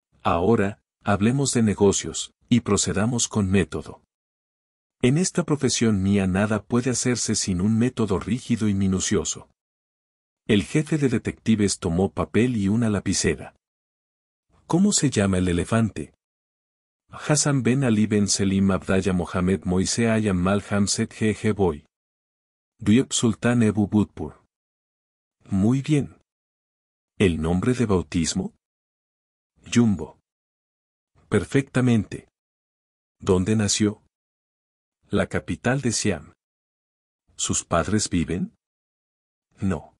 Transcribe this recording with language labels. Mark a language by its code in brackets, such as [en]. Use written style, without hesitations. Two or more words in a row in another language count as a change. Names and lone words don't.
[es] Ahora, hablemos de negocios, y procedamos con método. En esta profesión mía nada puede hacerse sin un método rígido y minucioso. El jefe de detectives tomó papel y una lapicera. ¿Cómo se llama el elefante? Hassan Ben Ali Ben Selim Abdallah Mohamed Moise Ayam Mal Hamzat G. Boy. Duyeb Sultan Ebu Budpur. Muy bien. ¿El nombre de bautismo? Jumbo. Perfectamente. ¿Dónde nació? La capital de Siam. ¿Sus padres viven? No.